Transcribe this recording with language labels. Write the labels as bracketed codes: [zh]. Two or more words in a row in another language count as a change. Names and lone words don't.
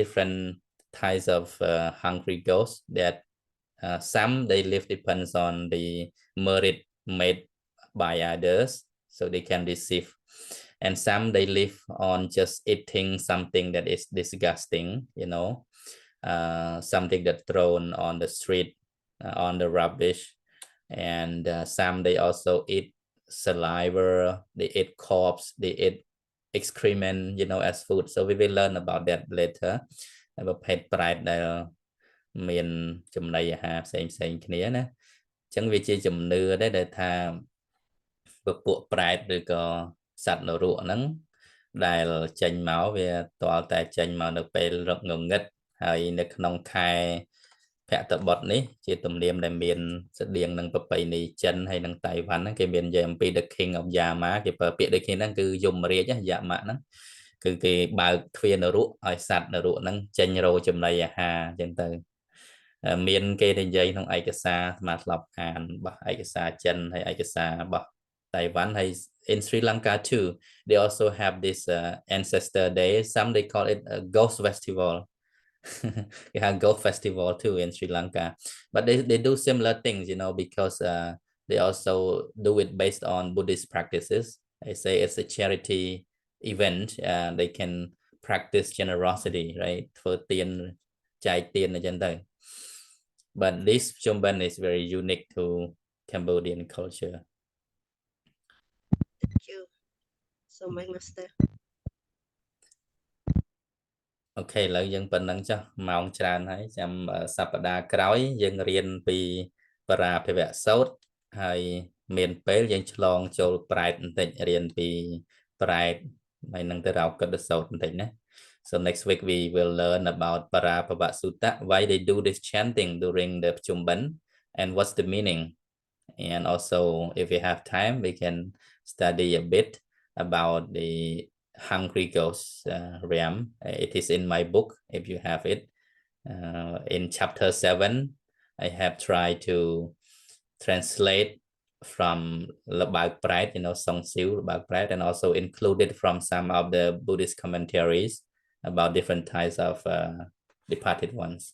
[en] different types of hungry ghosts that some they live depends on the merit made by others, so they can receive, and some they live on just eating something that is disgusting, you know, something that thrown on the street, on the rubbish, and some they also eat saliva, they eat corpse, they eat excrement, you know, as food. So we will learn about that later. [km] ប្រភេទប្រែតដែលមានចំណីអាហារផ្សេងៗគ្នាណា អញ្ចឹងវាជាជំនឿដែរដែលថាពួកប្រែតឬក៏សត្វនរកហ្នឹងដែលចេញមកវាតលតែ ចេញមកនៅពេលរកងងឹតហើយនៅក្នុងខែភក្ត្របុត្រនេះជាទំនៀមដែលមានស្តៀងនឹងប្រពៃណីចិនហើយនឹង តៃវ៉ាន់ហ្នឹងគេមាននិយាយអំពី [en] The King of Yama [km] គេប្រើពាក្យ [en] The King [km] ហ្នឹងគឺយមរាជយាមៈហ្នឹងគឺគេបើកទ្វារនរកឲ្យសត្វនរកហ្នឹងចេញរកចំណីអាហារអញ្ចឹងទៅមានគេនិយាយក្នុងឯកសារស្មាធ្លាប់អានរបស់ឯកសារចិនហើយឯកសាររបស់តៃវ៉ាន់ហើយ [en] in Sri Lanka too they also have this Ancestor Day, some they call it a ghost festival. They have ghost festival too in Sri Lanka, but they do similar things, you know, because they also do it based on Buddhist practices. They say it's a charity event, they can practice generosity, right, for [km] ទានចែកទានអញ្ចឹងទៅ [en] but this Chumban is very unique to Cambodian culture. Thank you so much, Master. [km] អូខេឥឡូវយើងប៉ុណ្ណឹងចុះម៉ោងច្រើនហើយចាំសប្តាហ៍ក្រោយយើងរៀនពីបរាភិវៈសោតហើយមានពេលយើងឆ្លងចូលប្រែតបន្តិចរៀនពីប្រែតហើយនឹងទៅរោគិតសោតបន្តិចណា [en] So next week we will learn about Parābhava Sutta, why they do this chanting during the Pchum, and what's the meaning. And also, if we have time, we can study a bit about the hungry ghost realm. It is in my book, if you have it. In chapter 7, I have tried to translate from Preta, Song Siu, Preta, and also included from some of the Buddhist commentaries about different types of departed ones.